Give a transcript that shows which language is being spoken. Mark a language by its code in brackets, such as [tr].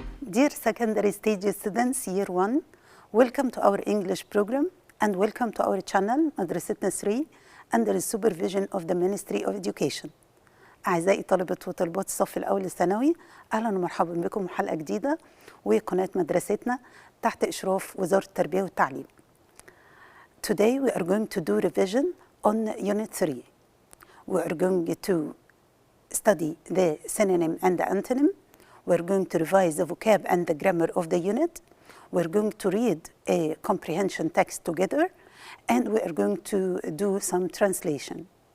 [en] Dear secondary stage students, year 1, welcome to our English program and welcome to our channel Madrasetna 3 under the supervision of the Ministry of Education. [ar] أعزائي طلبة وطلبات الصف الأول الثانوي، أهلا ومرحبا بكم حلقة جديدة وقناة مدرستنا تحت إشراف وزارة التربية والتعليم. [en] Today we are going to do revision on Unit 3. We are going to study the synonym and the antonym. We're going to revise the vocab and the grammar of the unit. We're going to read a comprehension text together, and we are going to do some translation.